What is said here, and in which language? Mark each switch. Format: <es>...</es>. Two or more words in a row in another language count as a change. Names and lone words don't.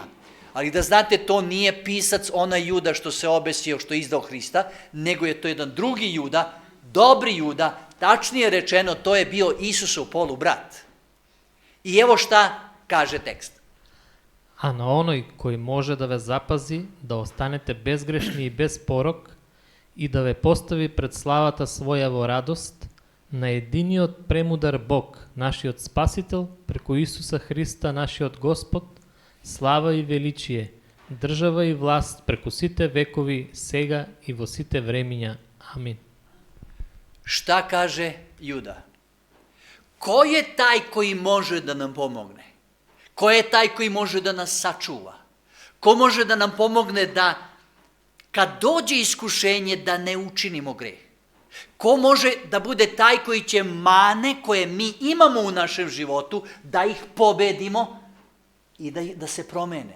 <sr>Ali da znate, to nije pisac onaj Juda što se obesio, što je izdao Hrista, nego je to jedan drugi Juda, dobri Juda, tačnije rečeno, to je bio Isusov polubrat. I evo šta kaže tekst. A na onoj koji može da vas zapazi, da ostanete bezgrešni i bez porok, i da ve postavi pred</sr> <mk>славата своја во радост, на единиот премудар Бог, нашиот Спасител, преку Исуса Христа, нашиот Господ, слава и величие, држава и власт преку сите векови, сега и во сите времиња. Амин.</mk> <sr>Šta kaže Juda? Ko je taj koji može da nam pomogne? Ko je taj koji može da nas sačuva? Ko može da nam pomogne da kad dođe iskušenje da ne učinimo greh? Ko može da bude taj koji će mane koje mi imamo u našem životu da ih pobedimo i da se promene?</sr>